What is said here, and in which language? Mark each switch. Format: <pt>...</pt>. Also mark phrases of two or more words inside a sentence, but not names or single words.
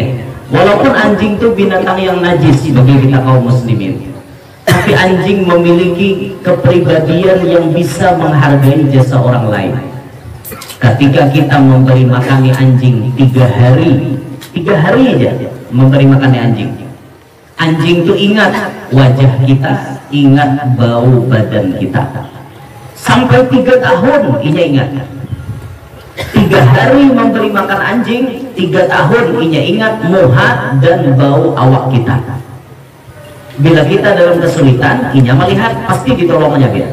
<id>Walaupun anjing itu binatang yang najis bagi kita kaum muslimin, tapi anjing memiliki kepribadian yang bisa menghargai jasa orang lain. Ketika kita memberi makan anjing 3 hari aja memberi makan anjing itu ingat wajah kita, ingat bau badan kita. Sampai 3 tahun inya ingat. 3 hari memberi makan anjing, 3 tahun inya ingat muha dan bau awak kita. Bila kita dalam kesulitan, inya melihat pasti ditolongnya dia.</id>